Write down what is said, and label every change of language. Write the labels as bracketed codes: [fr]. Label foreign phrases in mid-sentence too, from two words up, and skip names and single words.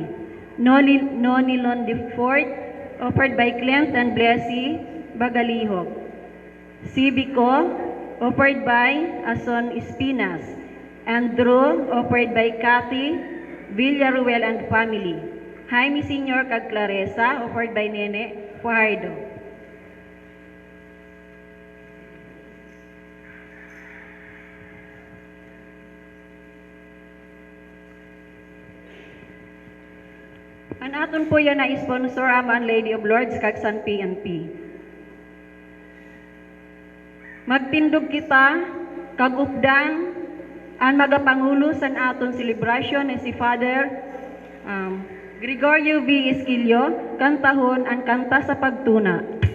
[en] Nonilon Defort, offered by Clint and Blessy Bagalihog. Civico, offered by Ason Espinas. Andrew, offered by Cathy Villaruel and family. Jaime Sr. kag Claresa, offered by Nene Fajardo. [hil] Ang aton po yan na sponsor ang Lady of Lords kag San PNP. Magtindog kita kag updan ang magapangulo sa aton celebration ni si Father Gregorio V. Esquilio kantahon ang kanta sa pagtuna.